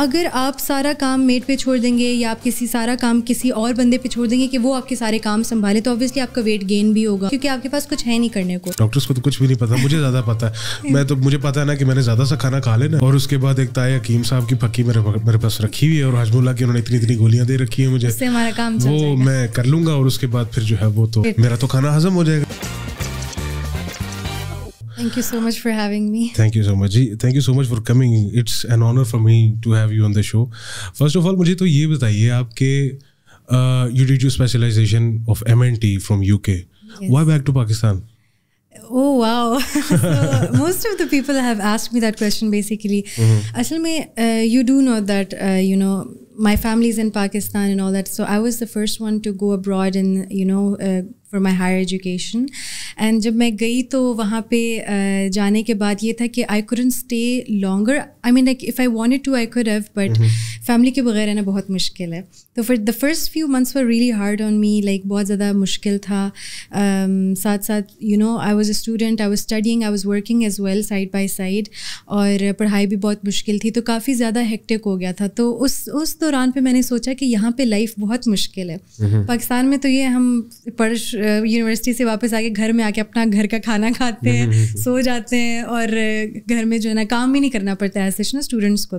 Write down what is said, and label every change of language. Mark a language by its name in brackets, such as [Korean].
[Urdu] اگر آپ سارا کام میڈ پہ چھوڑ دیں گے یا آپ سارا کام کسی اور بندے پہ چھوڑ دیں گے کہ وہ آپ کے سارے کام سنبھالے, تو obviously آپ کا ویٹ گین بھی ہوگا, کیونکہ آپ کے پاس کچھ ہے نہیں کرنے کو. ڈاکٹرس کو تو کچھ بھی نہیں پتا, مجھے زیادہ پتا ہے. مجھے پتا ہے نا کہ میں نے زیادہ سا کھانا کھا لینا, اور اس کے بعد ایک تائے حکیم صاحب کی پھکی میرے پاس رکھی ہوئی ہے, اور حجم اللہ کی انہوں نے اتنی گولیاں دے رکھی ہیں مجھے, اس سے ہمارا کام وہ میں کر لوں گا, اور اس کے بعد پھر جو ہے وہ تو میرا تو کھانا ہضم ہو جائے گا. [English] Thank you so much for having me. Thank you so much. Thank you so much for coming. It's an honor for me to have you on the show. First of all, [Urdu] مجھے تو یہ بتائیے آپ کہ [English] you did your specialization of MNT from UK. Yes. Why back to Pakistan? Oh wow. So most of the people have asked me that question basically. [Urdu] Aसल mein [English] you do know that my family is in Pakistan and all that, so I was the first one to go abroad and for my higher education. [Urdu] And جب میں گئی تو وہاں پہ جانے کے بعد یہ تھا کہ [English] I couldn't stay longer. I mean like if I wanted to I could have, but [Urdu] family کے بغیر رہنا بہت مشکل ہے. [English] تو for the first few months were really hard on me, like [Urdu] بہت زیادہ مشکل تھا. [English] ساتھ ساتھ I was a student, I was studying, I was working as well side by side, [Urdu] اور پڑھائی بھی بہت مشکل تھی, تو کافی زیادہ ہیکٹک ہو گیا تھا. تو اس دوران پہ میں نے سوچا کہ یہاں پہ لائف بہت مشکل ہے. پاکستان میں تو یہ ہم یونیورسٹی سے واپس آ کے گھر میں آ کے اپنا گھر کا کھانا کھاتے ہیں, سو جاتے ہیں, اور گھر میں جو ہے نا کام بھی نہیں کرنا پڑتا ہے سچ نا اسٹوڈنٹس کو.